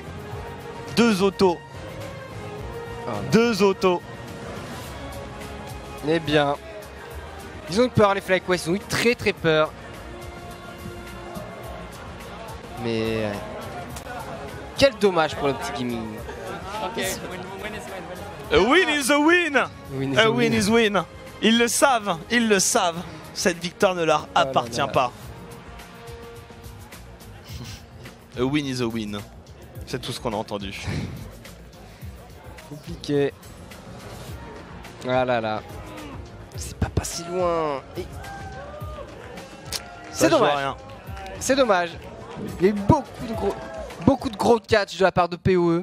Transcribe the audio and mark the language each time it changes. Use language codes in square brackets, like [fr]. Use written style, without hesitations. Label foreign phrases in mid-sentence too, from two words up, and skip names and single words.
[fr] 2 autos. 2 autos. Eh bien, ils ont eu peur les FlyQuest, ils ont eu très très peur. Mais quel dommage pour le petit gaming. [en] A win is a win. A win is win. [fr] Ils le savent. Cette victoire ne leur appartient pas. [en] A win is a win. [fr] C'est tout ce qu'on a entendu. Compliqué. Ah là là. C'est pas si loin. C'est dommage. C'est dommage. Il y a eu beaucoup de gros catch de la part de PoE.